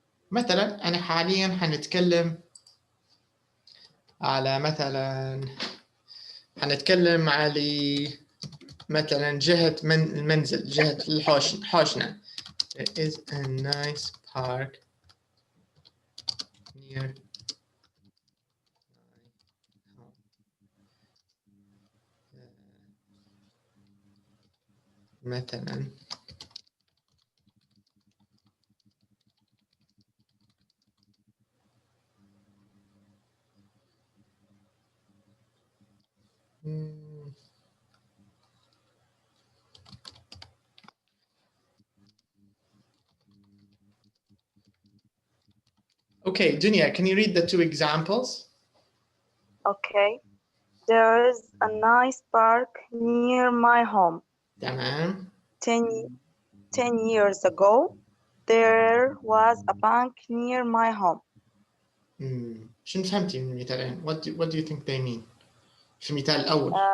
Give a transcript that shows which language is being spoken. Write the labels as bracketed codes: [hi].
[ar] مثلا أنا حاليا حنتكلم على حنتكلم على مثلا جهة المنزل، جهة الحوشنة. [en] There is a nice park near مثلا Okay, Dunya, can you read the two examples? Okay. There is a nice park near my home. [ar] تمام. [en] 10 years ago, there was a bank near my home. [ar] شنو فهمتي من المثالين؟ [en] What do you think they mean؟ [ar] في المثال الأول.